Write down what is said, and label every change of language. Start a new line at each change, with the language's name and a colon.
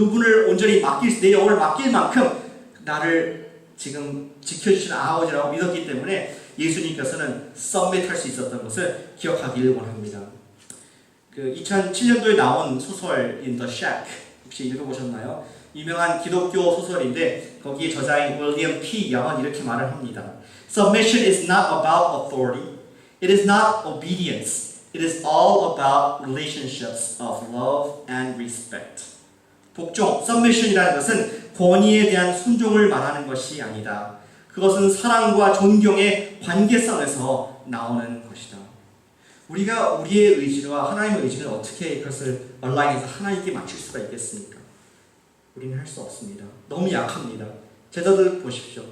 Korean: 그분을 온전히 내 영혼을 맡길 만큼 나를 지금 지켜주시는 아버지라고 믿었기 때문에 예수님께서는 서밋할 수 있었던 것을 기억하기를 원합니다. 그 2007년도에 나온 소설인 The Shack 혹시 읽어보셨나요? 유명한 기독교 소설인데 거기에 저자인 윌리엄 P. 영은 이렇게 말을 합니다.
English: Submission is not about authority. It is not obedience. It is all about relationships of love and respect.
Korean: 복종, submission이라는 것은 권위에 대한 순종을 말하는 것이 아니다. 그것은 사랑과 존경의 관계성에서 나오는 것이다. 우리가 우리의 의지와 하나님의 의지를 어떻게 그것을 얼라인해서 하나님께 맞출 수가 있겠습니까? 우리는 할 수 없습니다. 너무 약합니다. 제자들 보십시오.